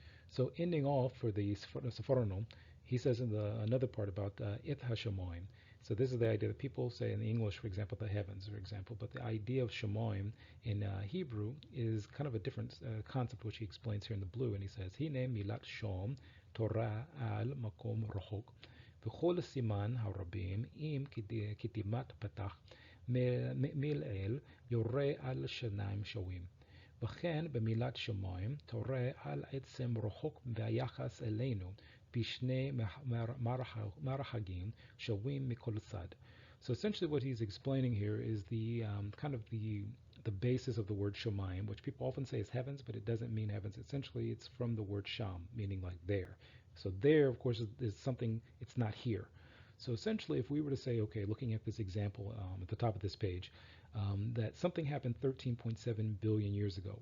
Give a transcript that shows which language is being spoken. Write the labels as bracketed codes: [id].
[en] So ending off for the Safrano, he says in another part about it hashamoim. So this is the idea that people say in English, for example, the heavens, for example, but the idea of shamoim in Hebrew is kind of a different concept, which he explains here in the blue, and he says, [he] Hine milat shom Torah al makom rohok. וכל סימן הרבים אם כתימת פתח מלעיל יורה על שניים שווים. וכן במילת שמיים תורה על עצם רחוק והיחס אלינו בשני מרחקים שווים מכל צד. [en] So essentially what he's explaining here is the kind of the basis of the word shamayim, which people often say is heavens, but it doesn't mean heavens. Essentially it's from the word sham, meaning like there. So there, of course, is something, it's not here. So essentially, if we were to say, okay, looking at this example at the top of this page, that something happened 13.7 billion years ago.